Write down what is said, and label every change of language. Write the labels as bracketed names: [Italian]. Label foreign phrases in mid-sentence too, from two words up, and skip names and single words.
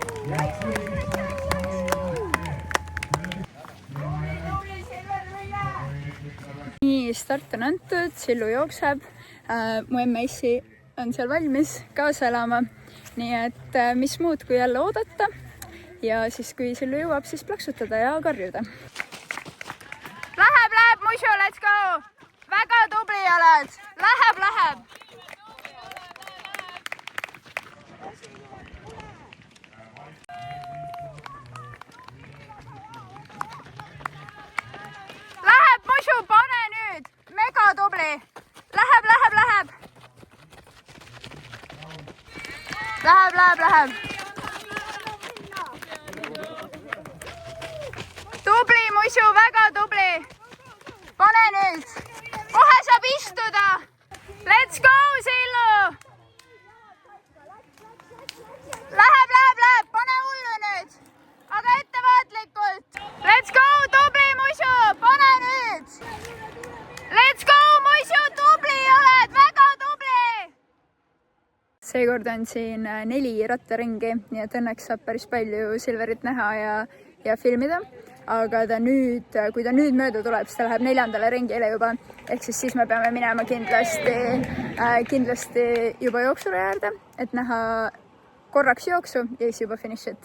[Estonian] Nii, start on antud, Sillu jookseb. Mu emme-issi on seal valmis kaasa elama. Nii et mis muud kui jälle oodata. Ja siis kui Sillu jõuab, siis plaksutada ja karjuda. Läheb, Mušu, [English] let's go! [Estonian] Väga tubli oled! Läheb! Läheb, Mušu, pane nüüd! Mega tubli! Läheb! Tubli, Mušu, väga tubli! Pane nüüd! Kohe saab istuda! [English] Let's go, [Estonian] Sillu! Läheb! Pane hullu nüüd! Aga ettevaatlikult! [English] Let's go, [Estonian] tubli, Mušu! Pane nüüd! [English] Let's go, [Estonian] Mušu! Tubli oled! Väga tubli! Seekord on siin 4 rattaringi, nii et õnneks saab päris palju Silverit näha ja filmida. Aga kui ta nüüd mööda tuleb, siis ta läheb 4. ringile juba. Ehk siis me peame minema kindlasti juba jooksule äärde, et näha korraks jooksu ja siis juba finišit.